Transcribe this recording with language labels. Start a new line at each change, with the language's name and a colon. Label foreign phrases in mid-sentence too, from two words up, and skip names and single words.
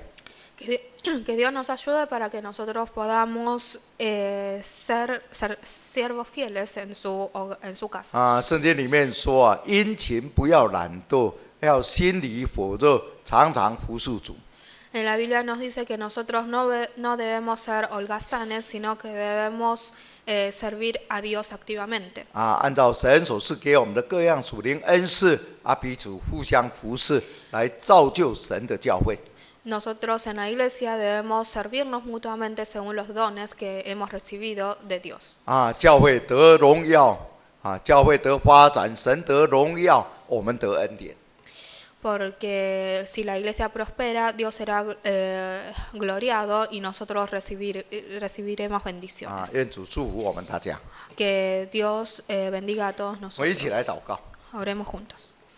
Spanish: Que Dios nos ayude para que nosotros podamos ser siervos fieles en su casa.
Chinese: 啊，圣经里面说啊，殷勤不要懒惰，要心里火热，常常服侍主。
Spanish: En la Biblia nos dice que nosotros no debemos ser holgazanes, sino que debemos servir a Dios activamente.
Chinese: 啊，按照神所赐给我们的各样属灵恩赐啊，彼此互相服侍，来造就神的教会。
Spanish: Nosotros en la iglesia debemos servirnos mutuamente según los dones que hemos recibido de Dios.
Chinese: 啊，教会得荣耀啊，教会得发展，神得荣耀，我们得恩典。
Spanish: Porque si la iglesia prospera, Dios será gloriado y nosotros recibiremos 啊， bendiciones.
Chinese: 愿主祝福我们大家。
Spanish: Que Dios bendiga a todos
Chinese: 我们一起来
Spanish: nosotros.
Chinese: 祷告。
Spanish: Oremos juntos.